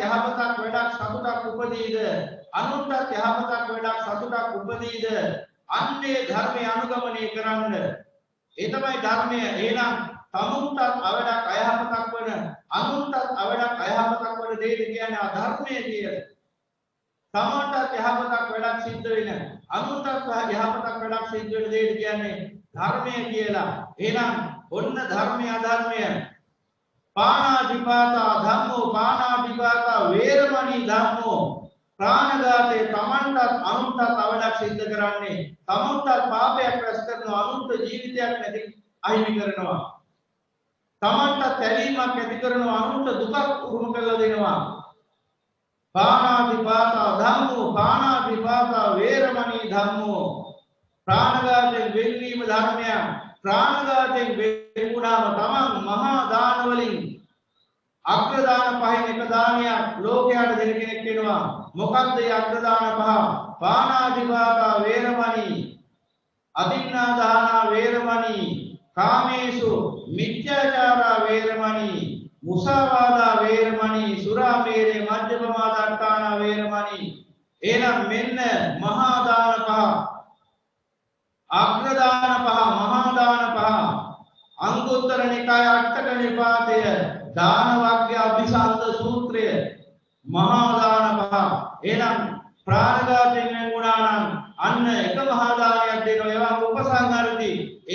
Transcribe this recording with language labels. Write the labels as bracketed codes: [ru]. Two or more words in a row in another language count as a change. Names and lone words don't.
[si] යහපතක් වැඩක් සතුටක් උපදීද අනුන්ටත් යහපතක් වැඩක් සතුටක් උපදීද අන්නේ ධර්මය අනුගමනය කරන්න ඒ තමයි ධර්මය එහෙනම් තමුන්ටත් අවඩක් අයහපතක් වන අනුන්ටත් අවඩක් අයහපතක් වන දෙයට කියන්නේ අධර්මය කියලා තමන්ටත් යහපතක් වැඩක් සිද්ධ වෙන අනුන්ටත් යහපතක් වැඩක් සිද්ධ වෙන දෙයට කියන්නේ ධර්මය කියලා එහෙනම් ඔන්න ධර්මය අධර්මය [pi] පාණාතිපාතා ධම්මෝ පාණාතිපාතා වේරමණී ධම්මෝ [si] ප්‍රාණඝාතේ තමන්ටත් අනුන්ටත් අවඩක් සිද්ධ කරන්නේ තමන්ටත් පාපයක් රැස් කරනවා අනුන්ට ජීවිතයක් නැති අහිමි කරනවා තමන්ටත් ඇලීමක් ඇති කරනවා අනුන්ට දුකක් උරුම කරලා දෙනවා [pi] පාණාතිපාතා ධම්මෝ පාණාතිපාතා වේරමණී ධම්මෝ [si] ප්‍රාණඝාතයෙන් වෙන්වීම ධර්මය ප්‍රාණඝාතයෙන් වෙන්ුණාම තමන් මහා දාන වලින් අග්‍ර දාන පහෙන් එක දානයක් ලෝකයට දෙන කෙනෙක් වෙනවා මොකක්ද මේ අග්‍ර දාන පහ [pi] පාණාතිපාතා වේරමණී අදින්නා දානා වේරමණී කාමේසු මිච්ඡාචාරා වේරමණී මුසාවාදා වේරමණී සුරාමේරේ මජ්ජපමා දට්ඨානා වේරමණී [si] එනම් මෙන්න මහා දාන පහ අග්‍ර දාන පහ මහා දාන පහ අංගුත්තර නිකාය අට්ඨක නිපාතය දාන වාක්‍ය අභිසන්ද සූත්‍රය මහා දාන පහ එනම් ප්‍රාණඝාතයෙන් වෙන්ුණා නම් අන්න එක මහා දානයක් දෙනවා ඒවා උපසංහාරදී ඒ